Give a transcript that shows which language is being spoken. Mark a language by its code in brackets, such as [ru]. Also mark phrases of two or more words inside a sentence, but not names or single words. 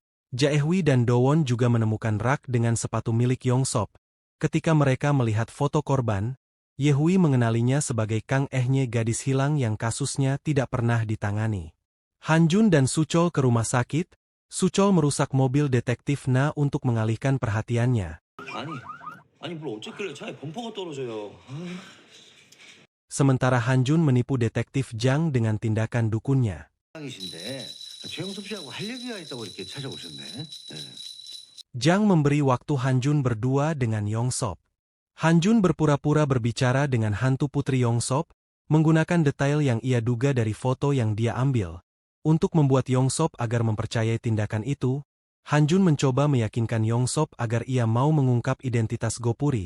[id] Jaehui dan Dowon juga menemukan rak dengan sepatu milik Yongsop. Ketika mereka melihat foto korban, Yehui mengenalinya sebagai Kang Ehnya gadis hilang yang kasusnya tidak pernah ditangani. Han Jun dan Suchol ke rumah sakit. Suchol merusak mobil detektif Na untuk mengalihkan perhatiannya. [ko] 아니 뭘 어쨌길래 차에 범퍼가 떨어져요. [id] Sementara Han Jun menipu detektif Jang dengan tindakan dukunnya. [ko] 이신데 최영섭 씨하고 할 얘기가 있다고 이렇게 찾아오셨네. 네. [id] Jang memberi waktu Han Jun berdua dengan Yongsop. Han Jun berpura-pura berbicara dengan hantu putri Yongsop, menggunakan detail yang ia duga dari foto yang dia ambil. Untuk membuat Yongsop agar mempercayai tindakan itu, Han Jun mencoba meyakinkan Yongsop agar ia mau mengungkap identitas Gopuri.